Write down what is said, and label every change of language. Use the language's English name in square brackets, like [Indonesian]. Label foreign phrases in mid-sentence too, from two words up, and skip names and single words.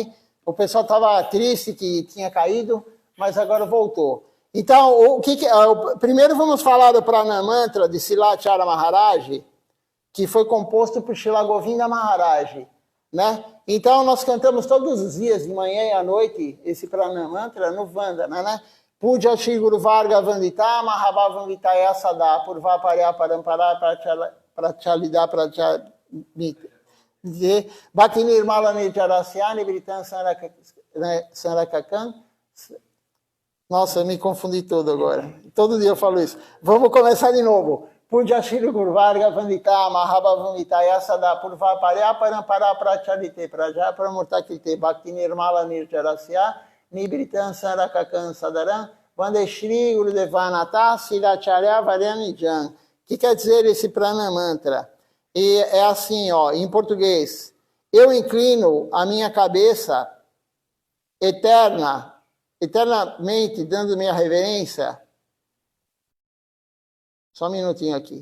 [Portuguese] O pessoal estava triste que tinha caído, mas agora voltou. Então, primeiro vamos falar do Pranamantra de Silacharya Maharaj, que foi composto por Srila Govinda Maharaj, né? Então, nós cantamos todos os dias, de manhã e à noite, esse Pranamantra no Vandana, né? [Sanskrit] Puja Shri Guru Varga Vandita, Mahabhava Vanditaya Sada, Purva Parya Parampara, Prachalida Prachalida, Bhakti Nirmala Nirjarasya, Nibritan Sanrakakan. [Portuguese] Nossa, eu me confundi todo agora. Todo dia eu falo isso. Vamos começar de novo. [Sanskrit] Puja Shri Guru Varga Vandita, Mahabhava Vanditaya Sada, Purva Parya Parampara, Prachalite Praja Pramurtakite, Bhakti Nirmala Nirjarasya, Nibritan Sarakakan Sadaram, Vandeshri Gurudevanata, Silacharya Varanijan. [Portuguese] O que quer dizer esse Pranamantra? E é assim, ó, em português. Eu inclino a minha cabeça eternamente, dando minha reverência. Só um minutinho aqui.